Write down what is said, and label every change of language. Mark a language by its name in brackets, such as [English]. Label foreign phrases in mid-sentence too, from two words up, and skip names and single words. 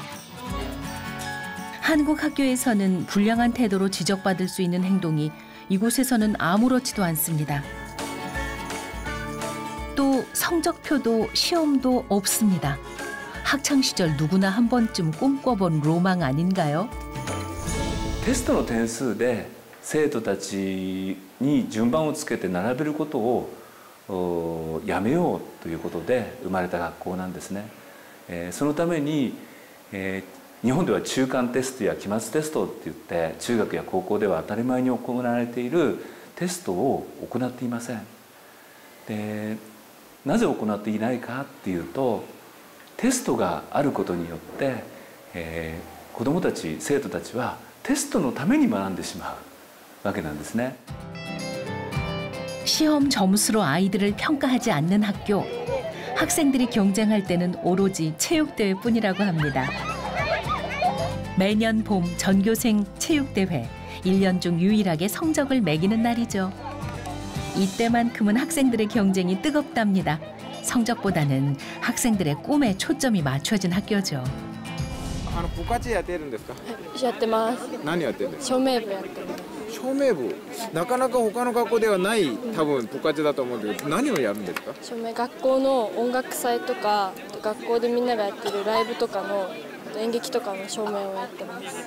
[Korean] 한국 학교에서는 불량한 태도로 지적받을 수 있는 행동이 이곳에서는 아무렇지도 않습니다. 또 성적표도 시험도 없습니다. 학창시절 누구나 한 번쯤 꿈꿔본 로망 아닌가요? [Japanese] テストの点数で生徒たちに順番をつけて並べることをやめようということで生まれた学校なんですね。そのために、日本では中間テストや期末テストって言って中学や高校では当たり前に行われているテストを行っていません。で、なぜ行っていないかっていうと、テストがあることによって、子どもたち生徒たちはテストのために学んでしまうわけなんですね。 [Korean] 시험 점수로 아이들을 평가하지 않는 학교. 학생들이 경쟁할 때는 오로지 체육대회뿐이라고 합니다. 매년 봄 전교생 체육대회. 1년 중 유일하게 성적을 매기는 날이죠. 이때만큼은 학생들의 경쟁이 뜨겁답니다. 성적보다는 학생들의 꿈에 초점이 맞춰진 학교죠. [Japanese] 部活やってるんですか？やってます。何やってるんですか？照明部やってます。照明部、なかなか他の学校ではない多分部活だと思うんだけど、何をやるんですか？照明、学校の音楽祭とか学校でみんながやってるライブとかの演劇とかの照明をやってます。